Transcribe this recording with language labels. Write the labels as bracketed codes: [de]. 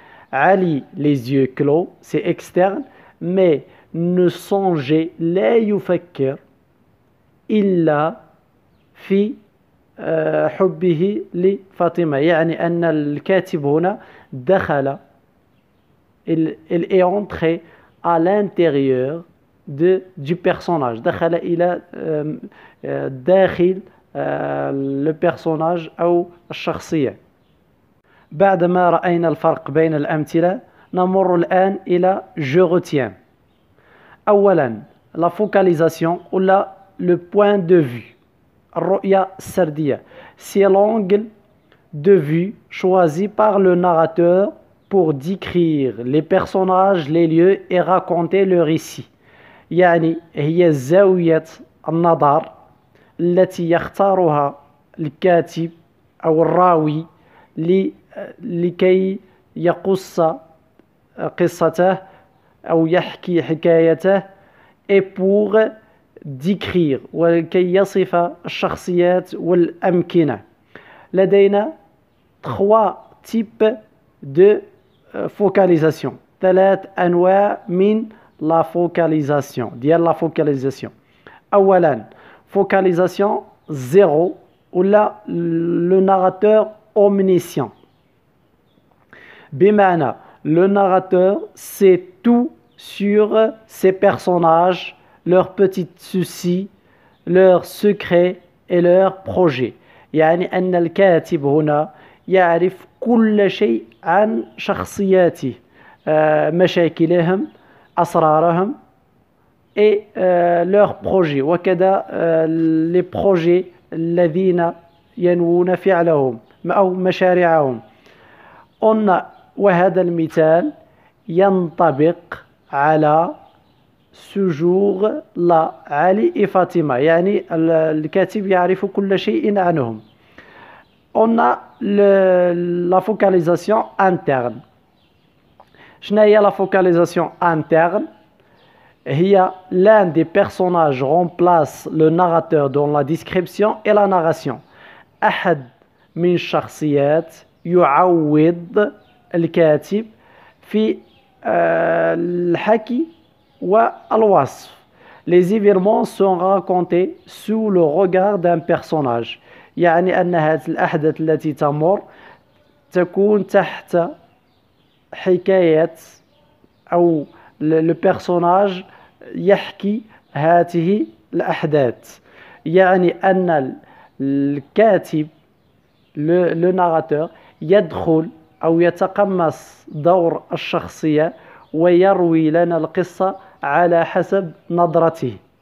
[fr] Ali les yeux clos c'est externe mais ne songeait [ar] لا يفكر إلا في حبه لفاطمة يعني أن الكاتب هنا دخل [fr] il est entré à l'intérieur du personnage. [ar] دخل إلى داخل [fr] le personnage [ar] أو الشخصية. بعدما رأينا الفرق بين الأمثلة نمر الآن إلى [fr] je retiens. [ar] أولا [fr] la focalisation ou le point de vue. [ar] الرؤية السردية [fr] c'est l'angle de vue choisi par le narrateur pour décrire les personnages, les lieux et raconter le récit. [ar] يعني هي زاوية النظر التي يختارها الكاتب أو الراوي لكي يقص قصته أو يحكي حكايته [fr] et pour décrire [ar] ولكي يصف الشخصيات والأمكنة. لدينا [fr] 3 types de focalisation. 3 [ar] أنواع من [fr] la focalisation [ar] ديال [fr] la focalisation. [ar] أولا [fr] focalisation 0 [ar] ولا [fr] le narrateur omniscient. بمعنى le narrateur sait tout sur ses personnages, leurs petits soucis, leurs secrets et leurs projets. [ar] يعني أن الكاتب هنا يعرف كل شيء عن شخصياته، مشاكلهم، أسرارهم [fr] et leurs projets [ar] وكذا [fr] les projets [ar] الذين ينوون فعلهم أو مشاريعهم. وهذا المثال ينطبق على سجور لا علي فاطمة، يعني الكاتب يعرف كل شيء عنهم. [fr] On a la focalisation interne. [ar] شنو هي [fr] la focalisation interne؟ [ar] هي [fr] l'un des personnages remplace le narrateur dans la description et la narration. [ar] أحد من الشخصيات يعوض الكاتب في الحكي والوصف. [fr] Les événements sont racontés sous le regard d'un personnage. [ar] يعني أن هذه الأحداث التي تمر تكون تحت حكاية أو [fr] le personnage [ar] يحكي هذه الأحداث. يعني أن الكاتب [fr] le narrateur [ar] يدخل أو يتقمص دور الشخصية ويروي لنا القصة على حسب نظرته.